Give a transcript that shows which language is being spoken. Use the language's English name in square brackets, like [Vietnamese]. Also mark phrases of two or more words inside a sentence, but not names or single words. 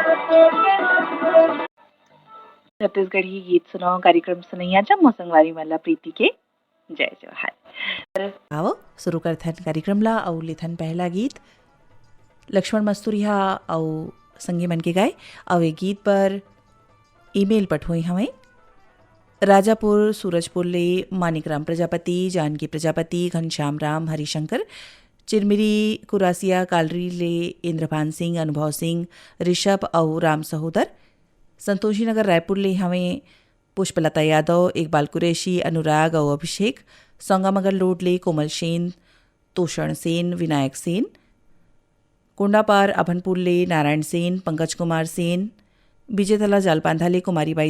[Chhattisgarhi] छत्तीसगढ़ी गीत सुनाओ कार्यक्रम सुनैयाच्या मोसंगवारी मला प्रीति के जय जोहार। आओ सुरू करथन कार्यक्रमला अउ लेथन पहला गीत लक्ष्मण मस्तूरिया अउ संगी मन के गाए अउ ए गीत पर ईमेल पठोई हमें राजापुर सूरजपुर ले मानिकराम प्रजापति, जानकी प्रजापति, घनश्याम राम, हरिशंकर, चिरमिरी कुरासिया कालरी ले इंद्रभान सिंह, अनुभव सिंह, ऋषभ और राम सहोदर, संतोषी नगर रायपुर ले हमें पुष्पलता यादव, इकबाल कुरैशी, अनुराग और अभिषेक, संगमगर लोड ले कोमल सेन, तोषण सेन, विनायक सेन, कोंडापार अभनपुर ले नारायण सेन, पंकज कुमार सेन, विजयतला जालपांधाले कुमारीबाई